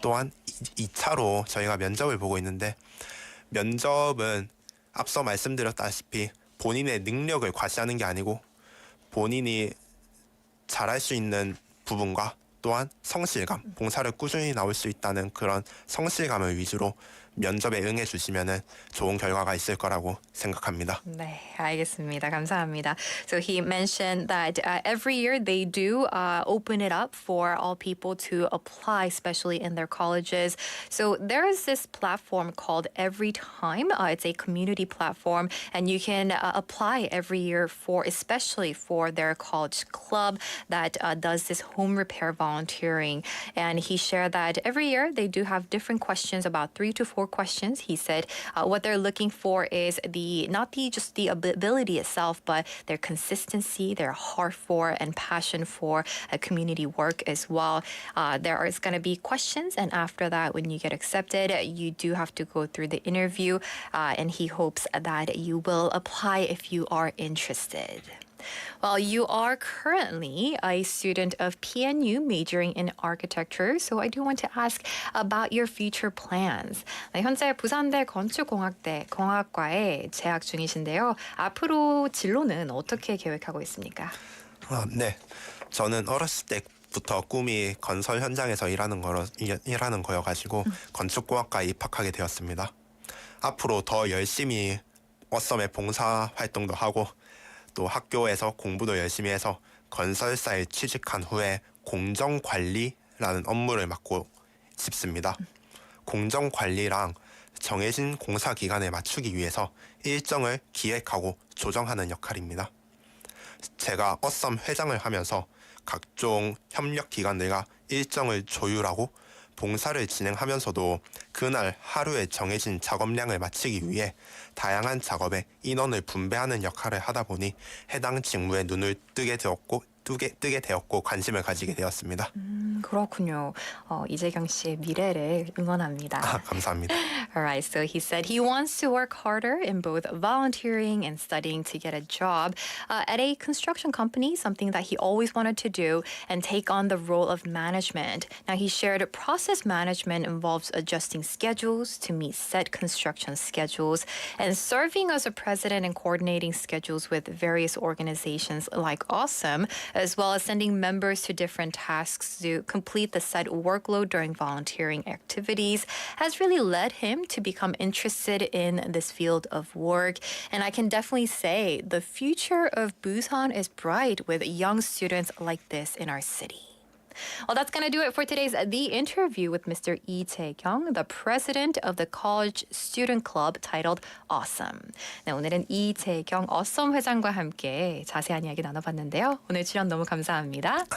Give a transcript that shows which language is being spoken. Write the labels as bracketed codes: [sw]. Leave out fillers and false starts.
[ko] 또한 2차로 저희가 면접을 보고 있는데 면접은 앞서 말씀드렸다시피 본인의 능력을 과시하는 게 아니고 본인이 잘할 수 있는 부분과 또한 성실감, 봉사를 꾸준히 나올 수 있다는 그런 성실감을 위주로 면접에 응해 주시면은 좋은 결과가 있을 거라고 생각합니다. 네, 알겠습니다. 감사합니다. [en] So he mentioned that every year they do open it up for all people to apply, especially in their colleges. So there is this platform called Every Time. It's a community platform, and you can apply every year especially for their college club that does this home repair volunteering. And he shared that every year they do have different questions, about 3 to 4 questions. He said what they're looking for is not just the ability itself, but their consistency, their heart for and passion for community work as well. There is going to be questions, and after that, when you get accepted, you do have to go through the interview, and he hopes that you will apply if you are interested. Well, you are currently a student of PNU majoring in architecture, so I do want to ask about your future plans. [ko] 현재 부산대 건축공학과에 재학 중이신데요. 앞으로 진로는 어떻게 계획하고 있습니까? 네, 저는 어렸을 때부터 꿈이 건설 현장에서 일하는 거여가지고 건축공학과에 입학하게 되었습니다. 앞으로 더 열심히 어썸의 봉사 활동도 하고 또 학교에서 공부도 열심히 해서 건설사에 취직한 후에 공정관리라는 업무를 맡고 싶습니다. 공정관리랑 정해진 공사 기간에 맞추기 위해서 일정을 기획하고 조정하는 역할입니다. 제가 어썸 회장을 하면서 각종 협력 기관들과 일정을 조율하고 봉사를 진행하면서도 그날 하루에 정해진 작업량을 마치기 위해 다양한 작업에 인원을 분배하는 역할을 하다 보니 해당 직무에 눈을 뜨게 되었고 관심을 가지게 되었습니다. 그렇군요. 이재경 씨의 미래를 응원합니다. 감사합니다. [en] All right, so he said he wants to work harder in both volunteering and studying to get a job at a construction company, something that he always wanted to do, and take on the role of management. Now, he shared process management involves adjusting schedules to meet set construction schedules and serving as a president and coordinating schedules with various organizations like Awesome, as well as sending members to different tasks to complete the set workload during volunteering activities, has really led him to become interested in this field of work. And I can definitely say the future of Busan is bright with young students like this in our city. Well, that's going to do it for today's The Interview with Mr. Lee Jae-kyung, the president of the College Student Club titled Awesome. [ko] 네, 오늘은 이 재경 Awesome 회장과 함께 자세한 이야기 나눠봤는데요. 오늘 출연 너무 감사합니다.